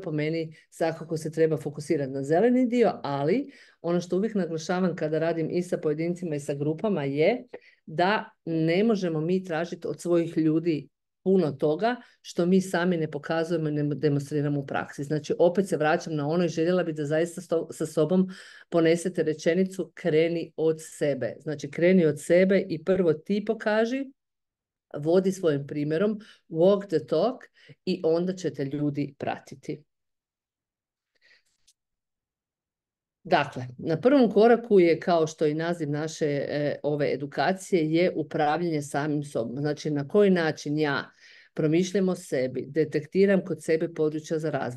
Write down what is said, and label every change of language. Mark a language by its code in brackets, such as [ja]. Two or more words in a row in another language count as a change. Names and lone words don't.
[bs] Po meni svakako se treba fokusirati na zeleni dio, ali ono što uvijek naglašavam kada radim i sa pojedincima i sa grupama je da ne možemo mi tražiti od svojih ljudi puno toga što mi sami ne pokazujemo i ne demonstriramo u praksi. Znači, opet se vraćam na ono i željela bi da zaista sa sobom ponesete rečenicu kreni od sebe. Znači, kreni od sebe i prvo ti pokaži, vodi svojim primjerom, [en] walk the talk [bs] i onda ćete ljudi pratiti. Dakle, na prvom koraku je, kao što i naziv naše ove edukacije, je upravljanje samim sobom. Znači, na koji način ja promišljam o sebi, detektiram kod sebe područja za razvoj.